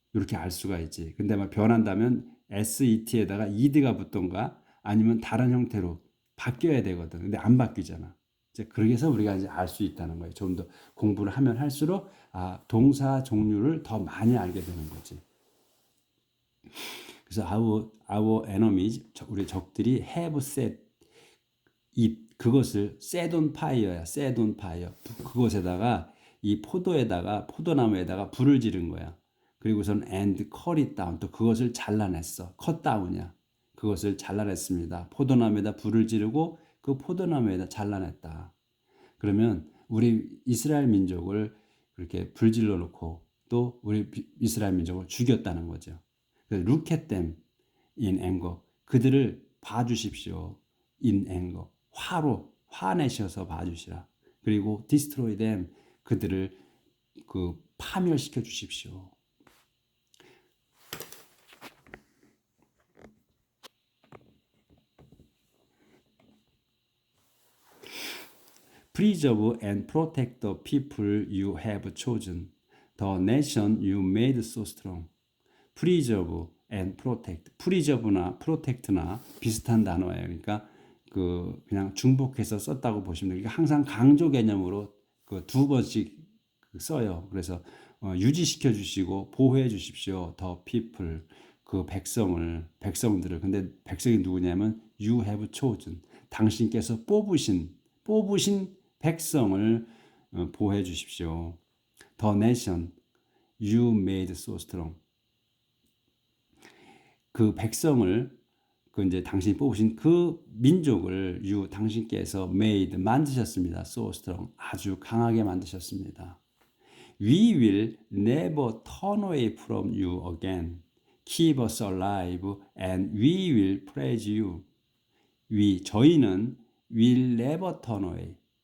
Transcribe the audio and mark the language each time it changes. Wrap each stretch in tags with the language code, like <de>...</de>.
<ko>이렇게 알 수가 있지. 근데 막 변한다면 SET에다가 ED가 붙던가 아니면 다른 형태로 바뀌어야 되거든. 근데 안 바뀌잖아. 이제 그래서 우리가 이제 알 수 있다는 거예요. 좀 더 공부를 하면 할수록 동사 종류를 더 많이 알게 되는 거지.</ko> <en>그래서 our enemies, 우리 적들이 have set 그것을 set on fire야. set on fire.</en> <ko>그것에다가 이 포도나무에다가 불을 지른 거야.</ko> <en>그리고선 and cut it down.</en> <ko>또 그것을 잘라냈어. cut down이야. 그것을 잘라냈습니다. 포도나무에다 불을 지르고 그 포도나무에다 잘라냈다. 그러면 우리 이스라엘 민족을 그렇게 불질러 놓고 또 우리 이스라엘 민족을 죽였다는 거죠.</ko> <en>Look at them in anger. 그들을 봐주십시오. in anger.</en> <ko>화내셔서 봐주시라.</ko> <en>그리고 destroy them.</en> <ko>그들을 파멸시켜 주십시오.</ko> <en>Preserve and protect the people you have chosen, the nation you made so strong. Preserve and protect.</en> <ko>preserve나 protect나 비슷한 단어예요. 그러니까 그냥 중복해서 썼다고 보시면 돼요. 항상 강조 개념으로 두 번씩 써요. 그래서 유지시켜 주시고 보호해 주십시오.</ko> <en>The people. 그 백성들을.</en> <ko>근데 백성이 누구냐면 you have chosen. 당신께서 뽑으신 백성을 보호해 주십시오.</ko> <en>The nation you made so strong.</en> <ko>그 백성을 이제 당신이 뽑으신 그 민족을 당신께서 made 만드셨습니다.</ko> <en>So strong.</en> <ko>아주 강하게 만드셨습니다.</ko> <en>We will never turn away from you again. Keep us alive and we will praise you. 저희는 will never turn away.</en>